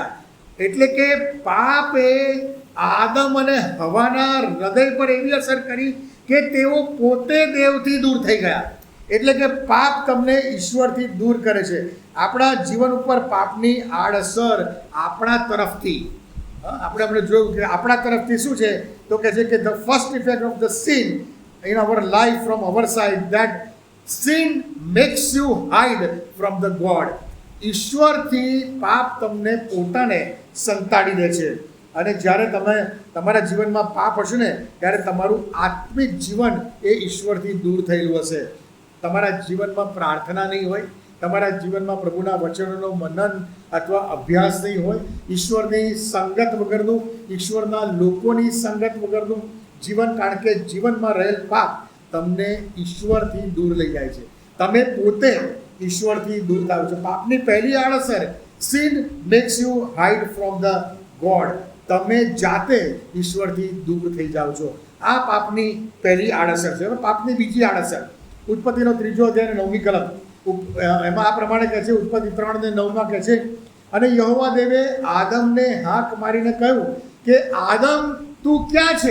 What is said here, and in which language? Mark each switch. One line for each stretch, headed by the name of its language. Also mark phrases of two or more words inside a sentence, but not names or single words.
Gujarati: એટલે કે પાપે આદમ અને હવાના હૃદય પર એવી અસર કરી કે તેઓ પોતે દેવથી દૂર થઈ ગયા. એટલે કે પાપ તમને ઈશ્વરથી દૂર કરે છે. આપણા જીવન ઉપર પાપની આડઅસર આપણા તરફથી, આપણે જોયું કે આપણા તરફથી શું છે? તો કહે છે કે
English: the first effect of the sin in our life from our side, that sin makes you hide from the God.
Gujarati: ઈશ્વરથી પાપ તમને પોતાને સંતાડી દે છે. અને જ્યારે તમે તમારા જીવનમાં પાપ હશે ને ત્યારે તમારું આત્મિક જીવન એ ઈશ્વરથી દૂર થયેલું હશે. તમારા જીવનમાં પ્રાર્થના નહીં હોય, તમારા જીવનમાં પ્રભુના વચનોનો મનન અથવા અભ્યાસ નહીં હોય, ઈશ્વરની સંગત વગરનું, ઈશ્વરના લોકોની સંગત વગરનું જીવન, કારણ કે જીવનમાં રહેલ પાપ તમને ઈશ્વરથી દૂર લઈ જાય છે. તમે પોતે ઈશ્વરથી દૂર થાવ છો. પાપની પહેલી આડઅસર,
English: sin makes you hide from the God.
Gujarati: તમે જાતે ઈશ્વરથી દૂર થઈ જાઓ છો. આ પાપની પહેલી આડઅસર છે. પાપની બીજી આડઅસર, ઉત્પત્તિનો 3 અધ્યાય 9મી કલમ, એમાં આ પ્રમાણે કહે છે, ઉત્પત્તિ 3:9 કહે છે, અને યહોવા દેવે આદમને હાક મારીને કહ્યું કે આદમ તું ક્યાં છે?